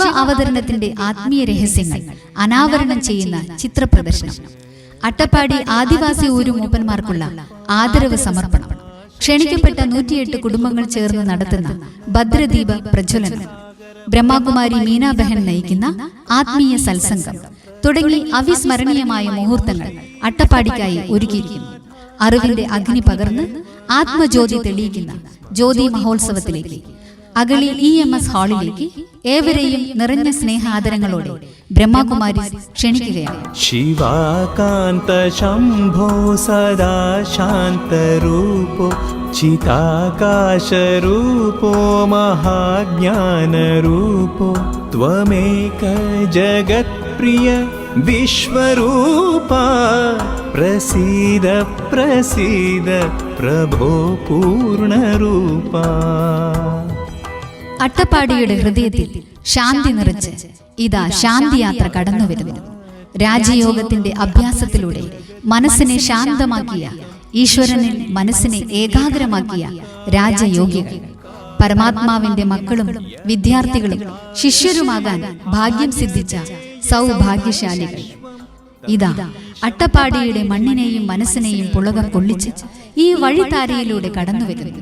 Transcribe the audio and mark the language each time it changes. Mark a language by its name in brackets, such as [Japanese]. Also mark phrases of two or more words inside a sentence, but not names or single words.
[Malayalam] അവതരണത്തിന്റെ ആത്മീയ രഹസ്യങ്ങൾ അനാവരണം ചെയ്യുന്ന ചിത്രപ്രദർശനം, അട്ടപ്പാടി ആദിവാസി ഊരുമൂപ്പന്മാർക്കുള്ള ആദരവ് സമർപ്പണം, ക്ഷണിക്കപ്പെട്ട 108 കുടുംബങ്ങൾ ചേർന്ന് നടത്തുന്ന ഭദ്രദീപ പ്രജ്വലനം, ബ്രഹ്മകുമാരി മീനാ ബഹൻ നയിക്കുന്ന ആത്മീയ സത്സംഗം തുടങ്ങി അവിസ്മരണീയമായ മുഹൂർത്തങ്ങൾ അട്ടപ്പാടിക്കായി ഒരുക്കിയിരിക്കുന്നു. അറിവിന്റെ അഗ്നി പകർന്ന് ആത്മജ്യോതി തെളിയിക്കുന്ന ജ്യോതി മഹോത്സവത്തിലേക്ക് അഗളി EMS ഹാളിലേക്ക് ഏവരെയും നിറഞ്ഞ സ്നേഹാദരങ്ങളോടെ ബ്രഹ്മകുമാരി ക്ഷണിക്കുകയാണ്. [Sanskrit] शिवाकान्त शम्भो सदा शान्तरूपो चिताकाशरूपो महाज्ञानरूपो त्वमेक जगत्प्रिय विश्वरूपा प्रसीद प्रसीद प्रभो पूर्णरूपा. [Malayalam] അട്ടപ്പാടിയുടെ ഹൃദയത്തിൽ ശാന്തി നിറച്ച് ഇതാ ശാന്തിയാത്ര കടന്നുവരുന്നു. രാജയോഗത്തിന്റെ അഭ്യാസത്തിലൂടെ മനസ്സിനെ ശാന്തമാക്കിയ, ഈശ്വരനിൽ മനസ്സിനെ ഏകാഗ്രമാക്കിയ രാജയോഗികൾ, പരമാത്മാവിന്റെ മക്കളും വിദ്യാർത്ഥികളും ശിഷ്യരുമാകാൻ ഭാഗ്യം സിദ്ധിച്ച സൗഭാഗ്യശാലികൾ ഇതാ അട്ടപ്പാടിയുടെ മണ്ണിനെയും മനസ്സിനെയും പുളകം കൊള്ളിച്ച് ഈ വഴിത്താരയിലൂടെ കടന്നുവരുന്നു.